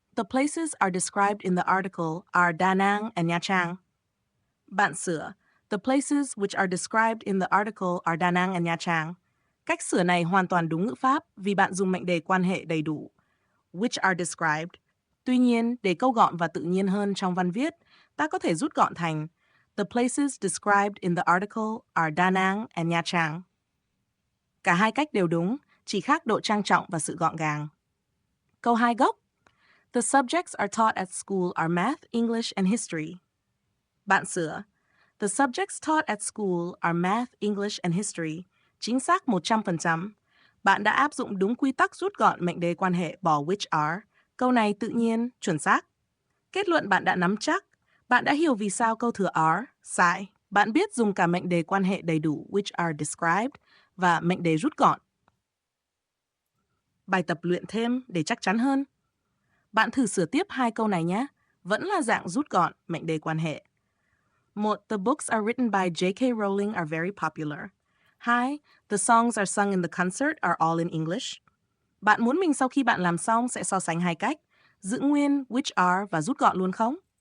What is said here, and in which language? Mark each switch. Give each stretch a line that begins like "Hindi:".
English: The places are described in the article are Da Nang and Nha Trang.
Vietnamese: Bạn sửa.
English: The places which are described in the article are Da Nang and Nha Trang.
Vietnamese: Cách sửa này hoàn toàn đúng ngữ pháp vì bạn dùng mệnh đề quan hệ đầy đủ.
English: Which are described.
Vietnamese: Tuy nhiên, để câu gọn và tự nhiên hơn trong văn viết, ta có thể rút gọn thành
English: The places described in the article are Da Nang and Nha Trang.
Vietnamese: Cả hai cách đều đúng, chỉ khác độ trang trọng và sự gọn gàng. Câu 2 gốc.
English: The subjects are taught at school are math, English, and history.
Vietnamese: Bạn sửa.
English: The subjects taught at school are math, English, and history.
Vietnamese: Chính xác 100%. Bạn đã áp dụng đúng quy tắc rút gọn mệnh đề quan hệ bỏ which are. Câu này tự nhiên, chuẩn xác. Kết luận bạn đã nắm chắc. Bạn đã hiểu vì sao câu thừa are, sai. Bạn biết dùng cả mệnh đề quan hệ đầy đủ
English: which are described
Vietnamese: và mệnh đề rút gọn. Bài tập luyện thêm để chắc chắn hơn. Bạn thử sửa tiếp 2 câu này nhé. Vẫn là dạng rút gọn, mệnh đề quan hệ. 1.
English: The books are written by J.K. Rowling are very popular. 2. The songs are sung in the concert are all in English.
Vietnamese: Bạn muốn mình sau khi bạn làm xong sẽ so sánh hai cách, giữ nguyên which are và rút gọn luôn không?